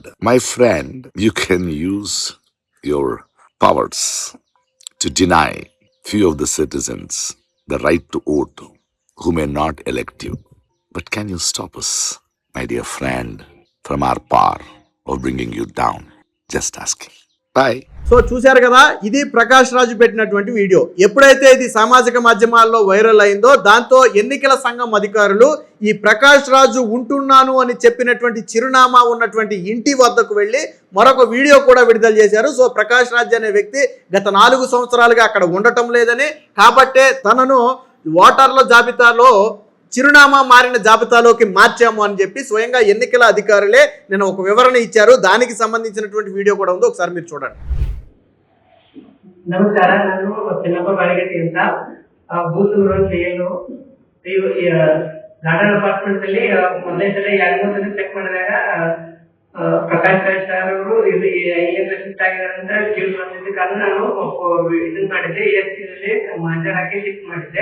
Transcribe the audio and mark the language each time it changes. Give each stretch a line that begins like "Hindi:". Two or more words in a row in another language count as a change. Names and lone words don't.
English: My friend, you can use your powers to deny few of the citizens the right to vote who may not elect you. But can you stop us, my dear friend, from our power of bringing you down? Just asking. Bye.
Telugu: సో చూశారు కదా, ఇది ప్రకాష్ రాజు పెట్టినటువంటి వీడియో. ఎప్పుడైతే ఇది సామాజిక మాధ్యమాల్లో వైరల్ అయిందో దాంతో ఎన్నికల సంఘం అధికారులు ఈ ప్రకాష్ రాజు ఉంటున్నాను అని చెప్పినటువంటి చిరునామా ఉన్నటువంటి ఇంటి వద్దకు వెళ్ళి మరొక వీడియో కూడా విడుదల చేశారు. సో ప్రకాష్ రాజు అనే వ్యక్తి గత 4 సంవత్సరాలుగా అక్కడ ఉండటం లేదని, కాబట్టే తనను ఓటర్ల జాబితాలో చిరునామా మారిన జాబితాలోకి మార్చాము అని చెప్పి స్వయంగా ఎన్నికల అధికారులే నేను ఒక వివరణ ఇచ్చారు. దానికి సంబంధించినటువంటి వీడియో కూడా ఉంది, ఒకసారి మీరు చూడండి.
Kannada: ನಮಸ್ಕಾರ, ನಾನು ಚೆನ್ನಪ್ಪ ಬಾಳಿಗಟ್ಟಿ ಅಂತ
English: booth number
Kannada: 7 ಗಾರ್ಡನ್ ಅಪಾರ್ಟ್ಮೆಂಟ್ ಅಲ್ಲಿ ಮೊದಲನೇ ಸಲ 2-3 ಸಲ ಚೆಕ್ ಮಾಡಿದಾಗ ಪ್ರಕಾಶ್ ರಾಜ್ ಸರ್ ಅವರು ಇಲ್ಲಿಂದ ಶಿಫ್ಟ್ ಆಗಿದ್ದಾರೆ ಅಂತ ಕೇಳಿ ಬಂದಿದ್ದ ಕಾರಣ ನಾನು ಇದನ್ನ ಮಾಡಿದ್ದೆ, ESC ಮಂಜರ್ ಹಾಕಿ ಶಿಫ್ಟ್ ಮಾಡಿದ್ದೆ.